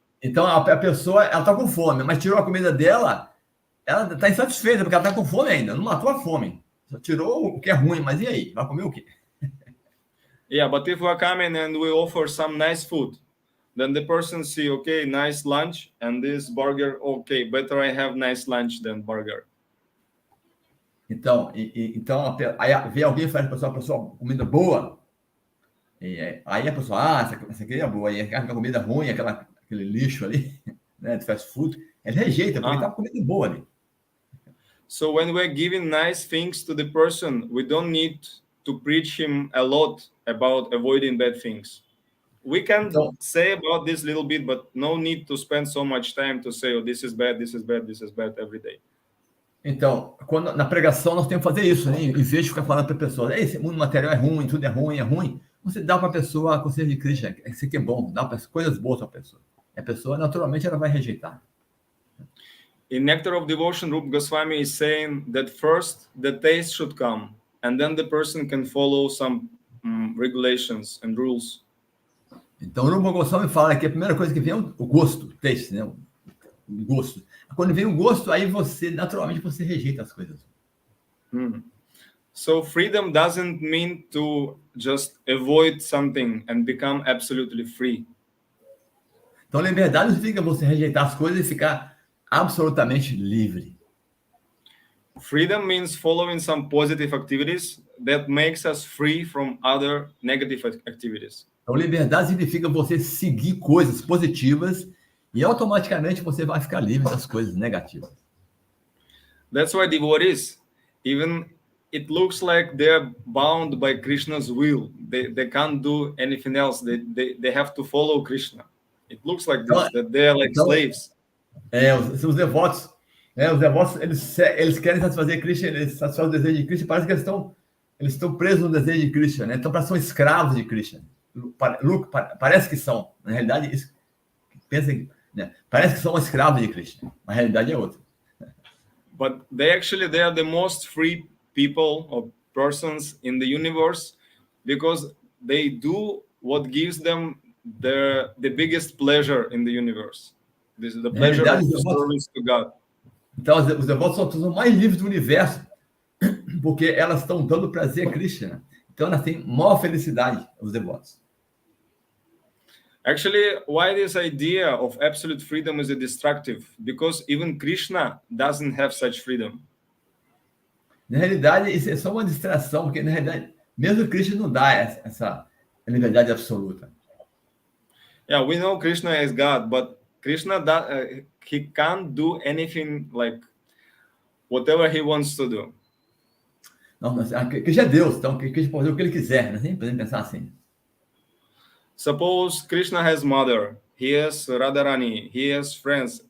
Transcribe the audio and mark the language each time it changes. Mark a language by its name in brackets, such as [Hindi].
[Portuguese] Então, a pessoa, ela tá com fome, mas tirou a comida dela, ela tá insatisfeita, porque ela tá com fome ainda, não matou a fome. Só tirou o que é ruim, mas e aí? Vai comer o quê? [English] Yeah, but if we are coming and we offer some nice food, then the person see, okay, nice lunch, and this burger, okay, better I have nice lunch than burger. [Portuguese] Então, aí vem alguém e faz para a pessoa comida boa, aí a pessoa, essa aqui é boa, aí a comida ruim, aquele lixo ali, né, de fast food, ele rejeita, porque tá com comida boa ali. [English] So when we're giving nice things to the person, we don't need to preach him a lot about avoiding bad things. We can say about this little bit, but no need to spend so much time to say, oh, this is bad every day. [Portuguese] Então, na pregação nós temos que fazer isso, né? Em vez de ficar falando para a pessoa, esse mundo material é ruim, tudo é ruim, você dá para a pessoa a consciência de Krishna, isso aqui é bom, dá coisas boas para a pessoa. E a pessoa, naturalmente, ela vai rejeitar. [English] In Nectar of Devotion, Rupa Goswami is saying that first the taste should come, and then the person can follow some regulations and rules. [Portuguese] Então, o Rupa Goswami fala que a primeira coisa que vem é o gosto, o taste, né? O gosto. Quando vem o gosto, aí naturalmente, você rejeita as coisas. [English] So freedom doesn't mean to just avoid something and become absolutely free. [Portuguese] Então, liberdade não significa você rejeitar as coisas e ficar absolutamente livre. [English] Freedom means following some positive activities that makes us free from other negative activities. [Portuguese] Então, liberdade significa você seguir coisas positivas e automaticamente você vai ficar livre das coisas negativas. [English] That's why devotees, even it looks like they're bound by Krishna's will. They can't do anything else. They have to follow Krishna. It looks like this, that they're like slaves. [Portuguese] Os devotos. Os devotos, eles querem satisfazer Krishna, eles satisfazem o desejo de Krishna, parece que eles estão presos no desejo de Krishna, né? Então, são escravos de Krishna. Parece que são. Na realidade, isso, pensem, né? Parece que são escravos de Krishna. Na realidade é outra. [English] But they are the most free people or persons in the universe because they do what gives them the biggest pleasure in the universe. This is the pleasure of service to God. [Portuguese] Então, os devotos são os mais livres do universo, porque elas estão dando prazer a Krishna. Então, elas têm maior felicidade, os devotos. [English] Actually, why this idea of absolute freedom is destructive? Because even Krishna doesn't have such freedom. [Portuguese] Na realidade, isso é só uma distração, porque, na realidade, mesmo Krishna não dá essa liberdade absoluta. [English] Yeah, we know Krishna is God, but Krishna, he can't do anything like whatever he wants to do. [Portuguese] Não, Krishna é Deus, então Krishna pode fazer o que ele quiser, né? Sempre podemos pensar assim. [English] Suppose Krishna has mother, he has Radharani, he has friends.